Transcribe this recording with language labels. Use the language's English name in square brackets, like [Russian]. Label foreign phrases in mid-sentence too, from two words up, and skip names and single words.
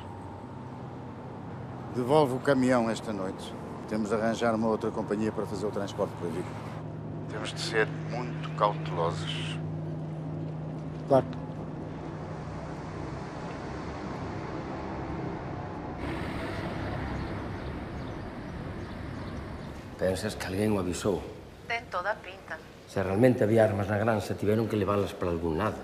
[Portuguese] Devolve o caminhão esta noite. Temos de arranjar uma outra companhia para fazer o transporte para Vigo. Temos de ser muito cautelosos. Claro. [Galician] Pensas que alguén o avisou? Ten toda a pinta. Se realmente había armas na granxa, tiveron que leválas para algún lado.